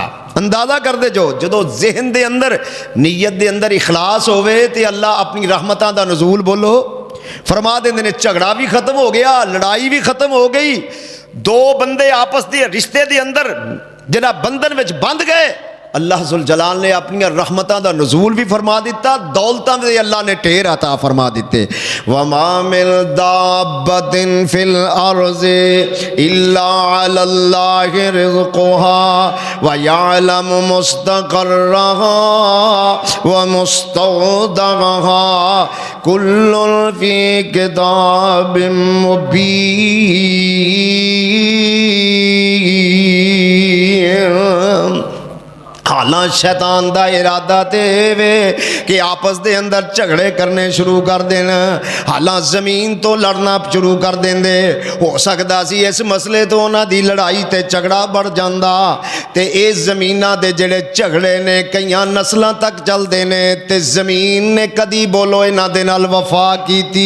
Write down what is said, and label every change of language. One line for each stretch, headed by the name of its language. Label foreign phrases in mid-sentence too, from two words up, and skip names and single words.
Punjabi: اندازہ کر دے جو جدوں ذہن دے اندر نیت دے اندر اخلاص ہووے تے اللہ اپنی رحمتاں دا نزول بولو فرما دیندے نے. جھگڑا بھی ختم ہو گیا، لڑائی بھی ختم ہو گئی۔ دو بندے آپس دے رشتے دے اندر جیہڑا بندھن وچ بندھ گئے، اللہ جل جلال نے اپنی رحمتاں دا نزول بھی فرما دتا، دولتاں دے اللہ نے ڈھیر عطا فرما دتے.
Arabic: وما من دابة في الأرض إلا على الله رزقها ويعلم مستقرها ومستودعها كل في كتاب مبين.
Punjabi: حالاں شیطان دا ارادہ تے وے کہ آپس دے اندر جھگڑے کرنے شروع کر دین، حالاں زمین تو لڑنا شروع کر دیندے. ہو سکدا سی اس مسلے تو اونہاں دی لڑائی تے جھگڑا بڑھ جاندا تے اس زمیناں دے جیہڑے جھگڑے نے کئیاں نسلاں تک چلدے نے تے زمین نے کدی بولو انہاں دے نال وفا کیتی.